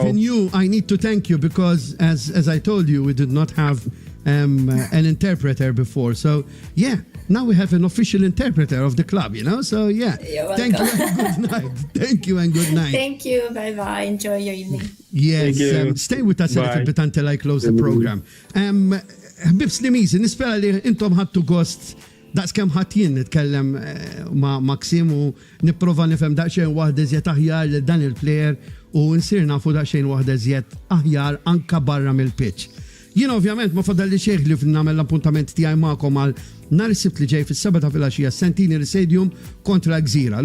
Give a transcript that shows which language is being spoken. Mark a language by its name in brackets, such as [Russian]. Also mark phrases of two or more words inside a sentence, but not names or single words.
[English] even you, I need to thank you, because as I told you, we did not have an interpreter before. So yeah, now we have an official interpreter of the club, So yeah, thank you and good night. Thank you and good night. Thank you, bye-bye, enjoy your evening. Yes, stay with us a little bit until I close the program. [Maltese] Bib Slimizi, nispera li intom ħattu gost daqskemm ħadd nitkellem ma' Msksym u nipprova nifhem daqsxejn waħda iżjed aħjar lil dan il-plejer u nsir nafu daqsxejn waħda iżjed aħjar anka barra mill-pitch. Jien ovvjament ma fadalli xejn li nagħmel l-appuntament tiegħi magħkom għal nhar is-Sibt li ġej fis-7 ta' filgħaxija Centenary Stadium kontra Gżira.